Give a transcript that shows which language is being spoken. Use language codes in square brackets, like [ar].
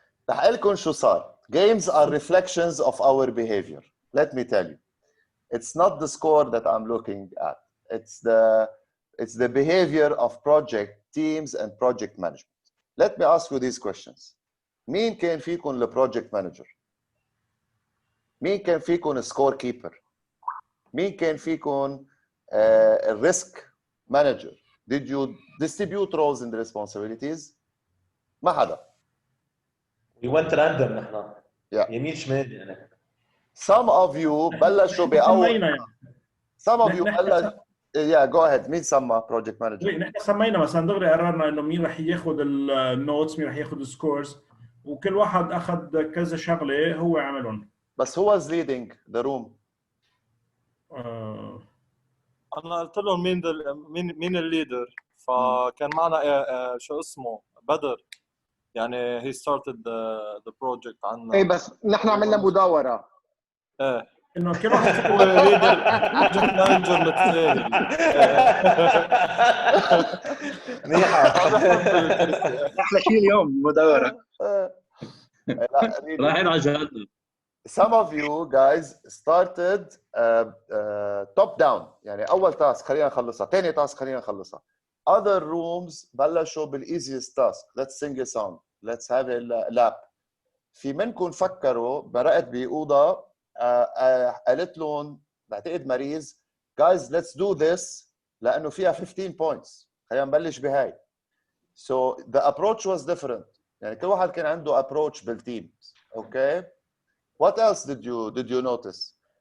[ar] رح لكم شو صار. [en] Games are reflections of our behavior. Let me tell you. It's not the score that I'm looking at. It's the behavior of project teams and project management. Let me ask you these questions. [ar] مين كان فيكم البروجكت مانجر؟ مين كان فيكم السكور كيبر؟ مين كان فيكم الريسك مانجر؟ [en] Did you distribute roles and responsibilities؟ [ar] ما حدا. [en] We went random نحن. Yeah. [ar] يمين شمال يعني. [en] Some of you [ar] بلشوا بأول. [en] Some of you بلش. Yeah, go ahead. [ar] مين سمى project manager؟ نحن سمينا مثلا دغري قررنا انه مين رح ياخذ النوتس، مين رح ياخذ السكورز، وكل واحد اخذ كذا شغله هو عملهم. [en] بس who was leading the room؟ [ar] انا قلت لهم مين الليدر، فكان معنا شو اسمه بدر، يعني [en] he started the project [ar] عنا. ايه بس نحن عملنا مداوره. ايه انه كل واحد فيكم هو ليدر بروجكت مانجر مثالي. منيحه. احلى شيء اليوم مداوره. رايحين على جهنم. [en] Some of you guys started top down، [ar] يعني أول تاسك خلينا نخلصها، ثاني تاسك خلينا نخلصها. [en] Other rooms [ar] بلشوا [en] بالeasiest task. Let's sing a song. Let's have a lap. [ar] في منكم فكروا برقت بأوضة قالت لهم بعتقد ماريز [en] guys let's do this [ar] لأنه فيها 15 points. خلينا نبلش بهاي. [en] So the approach was different. [ar] يعني كل واحد كان عنده approach بالتيم. [en] Okay. What else did you notice?